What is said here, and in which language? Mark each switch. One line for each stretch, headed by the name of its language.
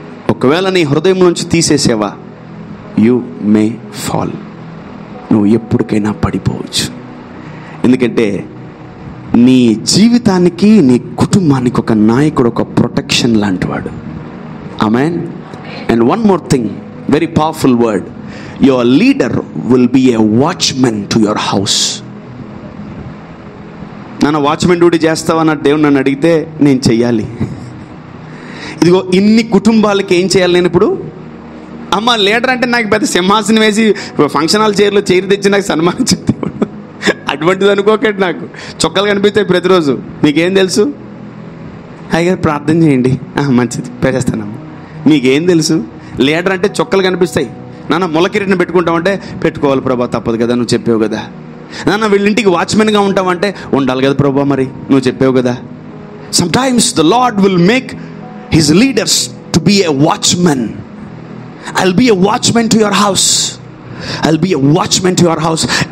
Telugu: ఒకవేళ నీ హృదయం నుంచి తీసేసేవా,
English: You may fall.
Telugu: నువ్వు ఎప్పటికైనా పడిపోవచ్చు. ఎందుకంటే నీ జీవితానికి, నీ కుటుంబానికి ఒక నాయకుడు ఒక ప్రొటెక్షన్ లాంటివాడు. ఆమేన్.
English: And one more thing, very powerful word, your leader will be a watchman to your house.
Telugu: నన్ను వాచ్మెన్ డ్యూటీ చేస్తావన్న దేవుడు నన్ను అడిగితే నేను చెయ్యాలి. ఇదిగో ఇన్ని కుటుంబాలకి ఏం చేయాలి నేను ఇప్పుడు? అమ్మ లీడర్ అంటే నాకు పెద్ద సింహాసనం వేసి ఫంక్షన్ హాల్ చైర్లో చైర్ తెచ్చి నాకు సన్మానించింది అటువంటిది అనుకోకండి. నాకు చొక్కలు కనిపిస్తాయి ప్రతిరోజు. మీకేం తెలుసు? అయ్యారు ప్రార్థన చేయండి, మంచిది చేస్తానమ్మ. మీకేం తెలుసు? లీడర్ అంటే చొక్కలు కనిపిస్తాయి. నాన్న మొలకిరీటిని పెట్టుకుంటామంటే పెట్టుకోవాలి ప్రభా, తప్పదు కదా, నువ్వు చెప్పావు కదా. నాన్న వీళ్ళింటికి వాచ్మెన్గా ఉంటామంటే ఉండాలి కదా ప్రభా, మరి నువ్వు చెప్పావు కదా.
English: Sometimes the Lord will make his leaders to be a watchman. I'll be a watchman to your house. I'll be a watchman to your house.